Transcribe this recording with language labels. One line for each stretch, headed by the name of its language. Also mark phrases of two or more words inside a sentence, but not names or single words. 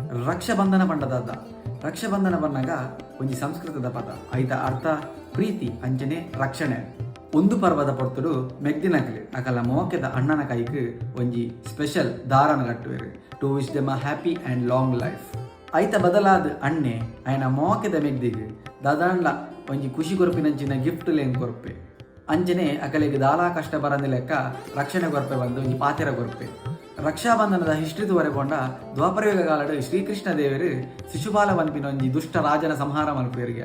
Tulu: ರಕ್ಷಾಬಂಧನ ಪಂಡದ ರಕ್ಷಾಬಂಧನ ಬನ್ನಗ ಒಂಜಿ ಸಂಸ್ಕೃತದ ಪದ ಐತ ಅರ್ಥ ಪ್ರೀತಿ ಅಂಚನೆ ರಕ್ಷಣೆ. ಒಂದು ಪರ್ವದ ಪೊರ್ತುಡು ಮೆಗ್ದಿನಕಲಿ ಅಕಲ ಮೋಕೆದ ಅಣ್ಣನ ಕೈಗೆ ಒಂಜಿ ಸ್ಪೆಷಲ್ ದಾರನ ಕಟ್ಟುವೆರು
English: to wish them a happy and long life.
Tulu: ಐತ ಬದಲಾದ ಅಣ್ಣೆ ಆಯ್ನ ಮೋಕೆದ ಮೆಗ್ದಿಗೆ ದಾದಾಂಡ್ಲ ಒಂಜಿ ಖುಷಿ ಕೊರಪಿನಂಚಿನ ಗಿಫ್ಟ್ ಲೇನ್ ಕೊರಪೆ ಅಂಚನೆ ಅಕಲಿಗೆ ದಾಲಾ ಕಷ್ಟ ಬರಂದ ಲೆಕ್ಕ ರಕ್ಷಣೆ ಕೊರಪೆ ಬಂದು ಒಂಜಿ ಪಾತೆರ ಕೊರಪೆ. ರಕ್ಷಾಬಂಧನದ ಹಿಸ್ಟ್ರಿ ತೂವರೆಗೊಂಡ ದ್ವಾಪರಯುಗ ಕಾಲಡ್ ಶ್ರೀಕೃಷ್ಣ ದೇವರು ಶಿಶುಪಾಲ ಪನ್ಪಿನ ಒಂಜಿ ದುಷ್ಟ ರಾಜನ ಸಂಹಾರ ಮಲ್ಪೇರಿಗೆ.